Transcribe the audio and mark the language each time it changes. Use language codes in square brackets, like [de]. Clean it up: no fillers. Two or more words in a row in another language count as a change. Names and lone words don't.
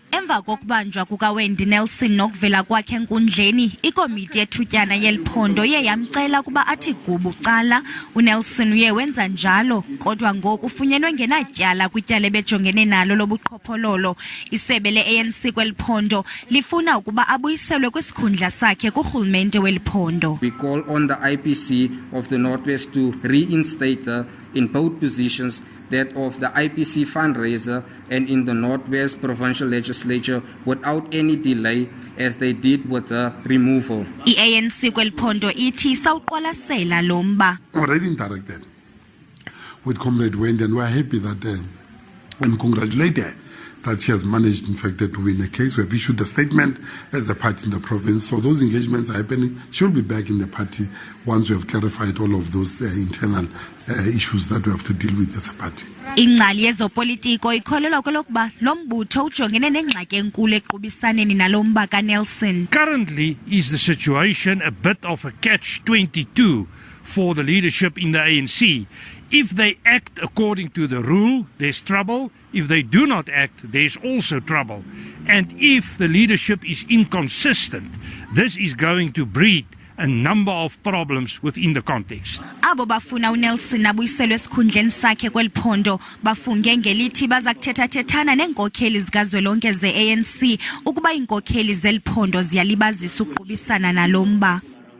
[xh] Emva kokubanjwa kukaWendy Nelson nokuvela kwakhe enkundleni, ikomiti ethutyana yeliphondo iye yamcela kuba athi gubu cala. UNelson uye wenza njalo, kodwa ngoku ufunyenwe ngenatyala kwityala ebejongene nalo lobuqhophololo. Isebe le-ANC kweliphondo lifuna ukuba abuyiselwe kwisikhundla sakhe kurhulumente weliphondo. [en] We call on the IPC of the Northwest to reinstate her in both positions, that of the IPC fundraiser and in the Northwest Provincial Legislature, without any delay, as they did with the removal. [xh] I-ANC kweliphondo ithi sawuqwalasela lo mba. [en] Already interacted with Comrade Wendy, and we're happy that and congratulate her that she has managed, in fact, to win a case. We have issued a statement as the party in the province. So those engagements are happening. She'll be back in the party once we have clarified all of those internal issues that we have to deal with as a party. [xh] Ingcali yezopolitiko ikholelwa kwelokuba lo mbutho ujongene nengxaki enkulu equbisaneni nalo mba kaNelson. [en] Currently is the situation a bit of a catch-22 for the leadership in the ANC. If they act according to the rule, there's trouble. If they do not act, there's also trouble. And if the leadership is inconsistent, this is going to breed a number of problems within the context. [xh] Abo bafuna uNelson abuyiselwe esikhundleni sakhe kweliphondo bafunge ngelithi baza kuthetha-thethana neenkokheli zikazwelonke ze-ANC ukuba iinkokheli zeliphondo ziyalibazisa ukuqubisana nalo mba.